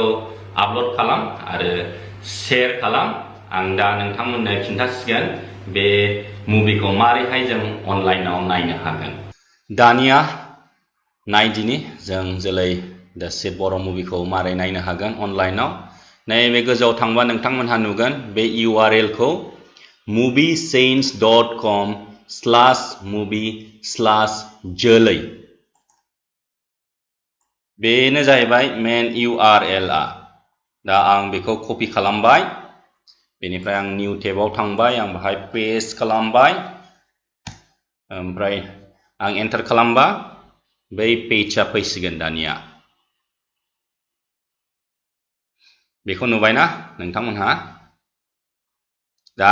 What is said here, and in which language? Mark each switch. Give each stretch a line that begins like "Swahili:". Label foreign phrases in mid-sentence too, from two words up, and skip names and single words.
Bodo: आपल'ड खालाम आरो शेयार खालाम आं दा नोंथांमोननो खिन्थासिगोन बे मुभिखौ मारैहाय जों अनलाइनाव नायनो हागोन दानिया नायदिनि जों जोलै दासिद बर' मुभिखौ मारै नायनो हागोन अनलाइनाव नैबे गोजौआव थांबा नोंथांमोनहा नुगोन बे URL खौ moviesaints.com/movie/जोलै बेनो जाहैबाय मेन URL आ दा आं बेखौ कपि खालामबाय बेनिफ्राय आं निउ टेबाव थांबाय आं बाहाय पेस्ट खालामबाय ओमफ्राय आं एन्टार खालामबा बै पेजआ फैसिगोन दानिया बेखौ नुबायना नोंथांमोनहा दा